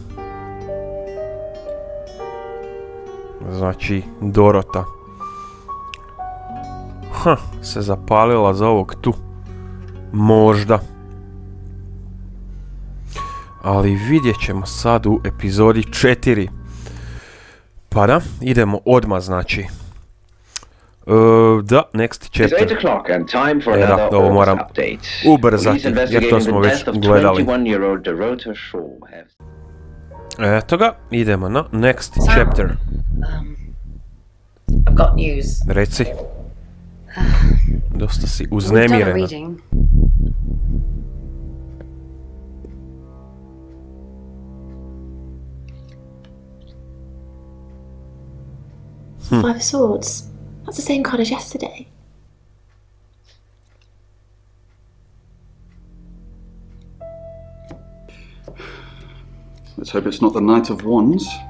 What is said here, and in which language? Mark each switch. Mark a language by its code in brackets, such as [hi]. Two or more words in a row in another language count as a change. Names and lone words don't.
[hr] Znači, Dorota se zapalila za ovog tu. Možda. Ali vidjet ćemo sad u epizodi 4. Pa da, idemo odmah, znači. Da, [en] next chapter. [hr] Ovo moram ubrzati, jer to smo već gledali. Eto ga, idemo na [en] next chapter. I've got news. [hr] Reci. Dosta si uznemirena. [en] Five of Swords. That's the same card as yesterday. Let's hope it's not the Knight of Wands.